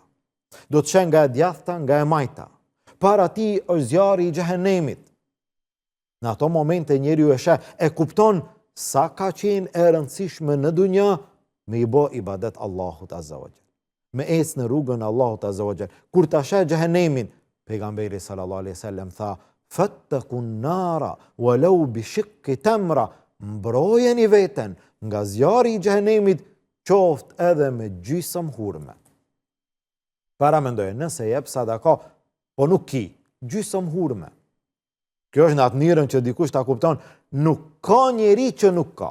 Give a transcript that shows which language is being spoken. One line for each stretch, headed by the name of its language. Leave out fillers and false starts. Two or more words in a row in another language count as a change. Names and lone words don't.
Albanian: Do të sheh nga e djathta, nga e majta. Para ti është zjarri i xhehenemit. Në ato momente njeriu e kupton sa ka qenë e rëndësishme në dunja me i bë ibadet Allahut
Arabic: عز وجل.
Albanian: Me ecë në rrugën Allahut
Arabic: عز وجل.
Albanian: Kur ta sheh xhehenemin, pejgamberi
Arabic: صلى الله عليه وسلم
Albanian: tha:
Arabic: "فاتقوا النار ولو بشق تمرة."
Albanian: Mbrojeni veten nga zjarri i xhehenemit, qoftë edhe me gjysmë hurme. Para mendoje, nëse jep sadaka, po nuk ki, gjysmë hurme. Kjo është në atë mënyrën që dikush ta kupton, nuk ka njeri që nuk ka.